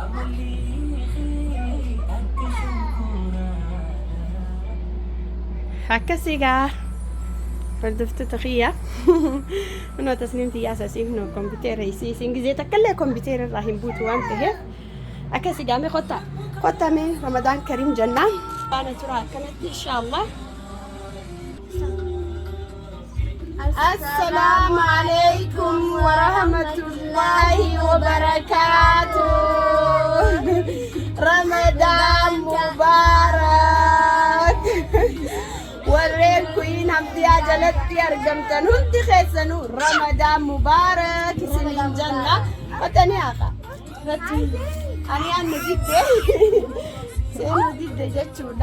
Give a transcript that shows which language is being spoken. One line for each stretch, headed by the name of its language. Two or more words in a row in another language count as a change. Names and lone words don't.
Oromo: Akkasi gaa hordoftoota kiyya kunoo tasniimti yaasasiif noo kompiitera isiin gizee takkallee kompiitera irraa hin buutu waan ta'eef akkasi gaame kottaa mee
Arabic: رمضان كريم
Oromo: jennaan baana tura akkanatti inshaallah.
Arabic: السلام عليكم ورحمة الله وبركاته. رمضان مبارك.
Oromo: Warreen kuyin hamdiyaa jalatti argamtan hundi keessanuu
Arabic: رمضان مبارك
Oromo: isiniin jenna. Watanii haqa ani aannu didde seenuu didde jechuudha.